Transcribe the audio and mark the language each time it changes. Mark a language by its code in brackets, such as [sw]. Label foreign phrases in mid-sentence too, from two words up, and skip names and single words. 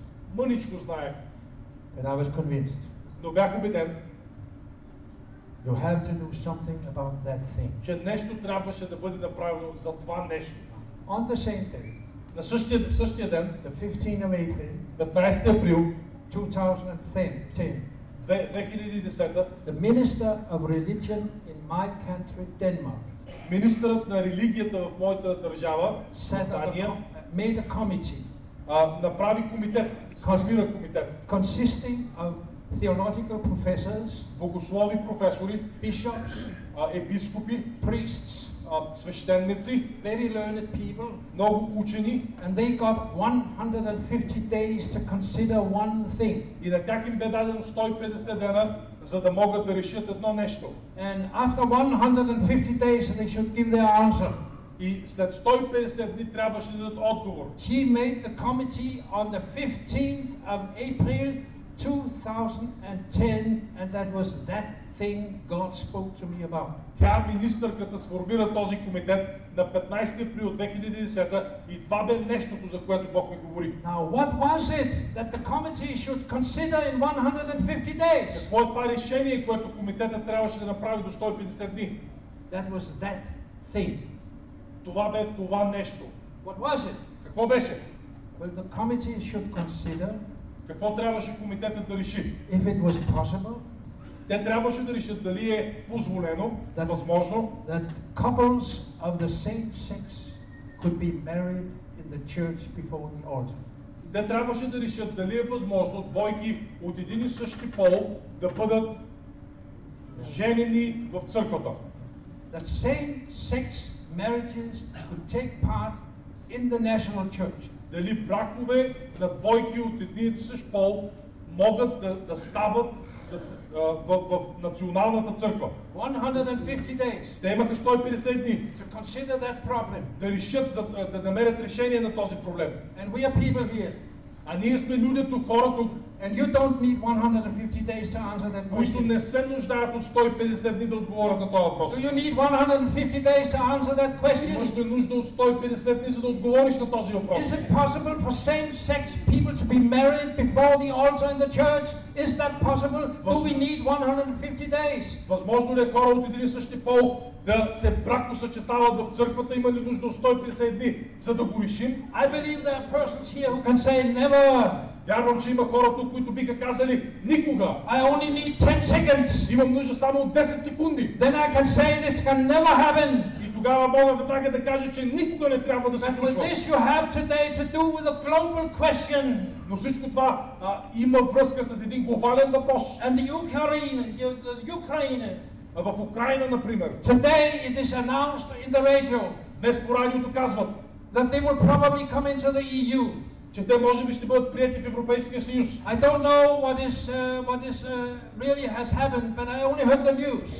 [bg] Мъничко знаех. [en] But I was convinced. [bg] Но бях убеден. [en] You have to do something about that thing. [bg] Че нещо трябваше да бъде направено за това нещо. [en] On the same day. [bg] На същия ден. [en] The 15th of April. [bg] 15 април. [en] 2010. [bg] 2010. [en] The minister of religion in my country, Denmark. [bg] Министърът на религията в моята държава, Дания, [en] made a committee. [bg] Направи комитет, сформира комитет. [en] Consisting of theological professors, [bg] богослови професори, [en] bishops, [bg] епископи, [en] priests, [bg] свещеници, [en] very learned people, [bg] много учени, [en] and they got 150 days to consider one thing. [bg] и на тях им бе дадено 150 дена, за да могат да решат едно нещо. [en] And after 150 days, they should give their answer. [bg] И след 150 дни трябваше да дадат отговор. [en] She made the committee on the 15th of April 2010, and that was that thing God spoke to me about. [bg] Тя, министърката, сформира този комитет на 15 април 2010 и това бе нещото, за което Бог ми говори. [en] Now, what was it that the committee should consider in 150 days? [bg] Какво е това решение, което комитетът трябваше да направи до 150 дни? [en] That was that thing. [bg] Това бе това нещо. [en] What was it? [bg] Какво беше? [en] Well, the committee should consider [bg] Какво трябваше комитетът да реши? [en] if it was possible [bg] Те трябваше да решат дали е позволено, възможно, [en] that couples of the same sex could be married in the church before the altar. [bg] те трябваше да решат дали е възможно двойки от един и същи пол да бъдат женени в църквата. [en] That same-sex marriages could take part in the national church. [bg] Дали бракове на двойки от един и същ пол могат да стават в националната църква. [en] 150 days [bg] Те имаха 150 дни [en] to consider that problem. [bg] да решат, да намерят решение на този проблем. [en] And we are people here. [bg] А ние сме люди тук, хора тук, [en] And you don't need 150 days to answer that [bg] които [en] question. [bg] не се нуждаят от 150 дни да отговорят на този въпрос. [en] Do you need 150 days to answer that [bg] Имаш [en] question? [bg] ли нужда от 150 дни, за да отговориш на този въпрос? [en] Is it possible for same-sex people to be married before the altar in the church? Is that possible? Do we need 150 days? [bg] Възможно ли е хора от един и същи пол да се бракосъчетават в църквата? Има ли нужда от 150 дни, за да го решим? [en] I believe there are persons here who can say never. [bg] Вярвам, че има хора тук, които биха казали никога. [en] I only need 10 seconds. [bg] Имам нужда само от 10 секунди. [en] Then I can say that it can never happen. [bg] И тогава мога веднага да кажа, че никога не трябва да се [en] But with [bg] случва. [en] this you have today to do with a global question. [bg] Но всичко това има връзка с един глобален въпрос. [en] And the Ukraine. [bg] В Украина, например, [en] Today it is announced in the radio [bg] днес по радиото казват, [en] that they will probably come into the EU. [bg] че те може би ще бъдат прияти в Европейския съюз. [en] I don't know what is really has happened, but I only heard the news.